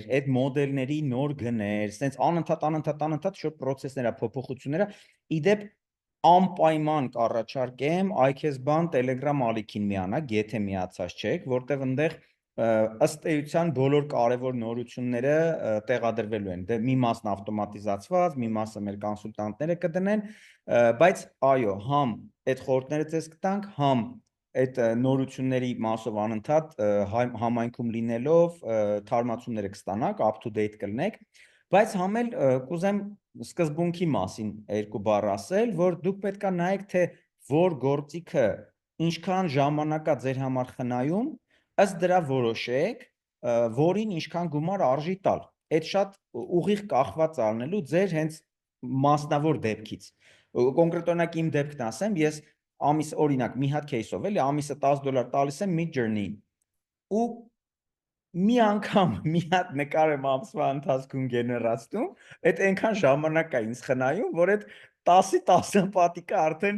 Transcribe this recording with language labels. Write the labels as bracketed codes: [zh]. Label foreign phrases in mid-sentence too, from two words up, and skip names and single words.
[hy] այդ մոդելների նոր գներ, սենց անընդհատ շուտ process-ները, փոփոխությունները, իդեպ անպայման կառաջարկեմ iKesban Telegram ալիքին միանաք, եթե միացած չեք, որտեղ այնտեղ ըստ էության բոլոր կարևոր նորությունները տեղադրվելու են, դե մի մասն ավտոմատիզացված, մի մասը մեր կոնսուլտանտները կդնեն, բայց այո, համ այդ խորհուրդները ձեզ կտանք, համ այդ նորությունների մասով անընդհատ համայնքում լինելով թարմացումները կստանաք, [en] up to date [hy] կլինեք, բայց համել կուզեմ սկզբունքի մասին երկու բառ ասել, որ դուք պետք է նայեք, թե որ գործիքը ինչքան ժամանակ է ձեր համար խնայում, ըստ դրա որոշեք, որին ինչքան գումար արժի տալ։ Այդ շատ ուղիղ կախված առնելու ձեր հենց մասնավոր դեպքից։ Կոնկրետ օրինակ իմ դեպքն ասեմ, ես ամիս օրինակ մի հատ case-ով էլի ամիսը $10 տալիս եմ Midjourney-ին ու մի անգամ մի հատ նկար եմ ամսվա ընթացքում գեներացնում, այդ այնքան ժամանակ է ինձ խնայում, որ այդ 10 պատիկը արդեն